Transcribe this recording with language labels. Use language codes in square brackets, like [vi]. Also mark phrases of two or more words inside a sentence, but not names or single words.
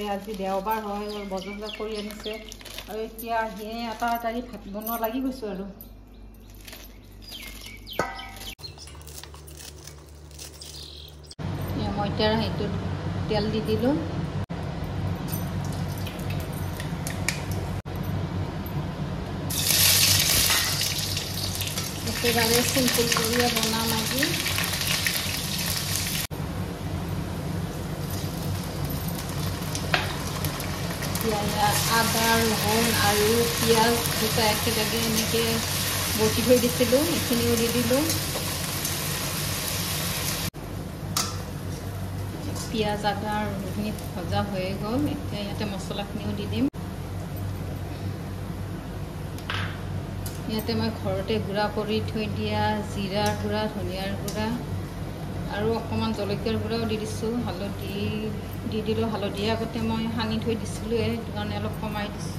[as] আজি দেওবাৰ হয় বজাৰ কৰি আনিছে আৰু এতিয়া আহি তাড়াতাড়ি ভাত বনোৱা লাগি গৈছো আৰু মই এতিয়া হেইটো তেল দি দিলো। একেবাৰে সিম্পল কৰি বনাম আজি। আদা ৰহুন আৰু পিয়াজ দুটা একেলগে এনেকৈ বাটি থৈ দিছিলো এখিনিও দি দিলো। পিয়াজ আদা ৰহুনি ভজা হৈ গ'ল। এতিয়া ইয়াতে মছলাখিনিও দি দিম। ইয়াতে মই ঘৰতে গুড়া কৰি থৈ দিয়া জিৰাৰ গুড়া ধনিয়াৰ গুড়া আৰু অকমান জলকীয়াৰ গুড়াও দি দিছো। হালধি দি দিলো। হালধি আগতে মই সানি থৈ দিছিলো এইটো কাৰণে অলপ কমাই দিছো।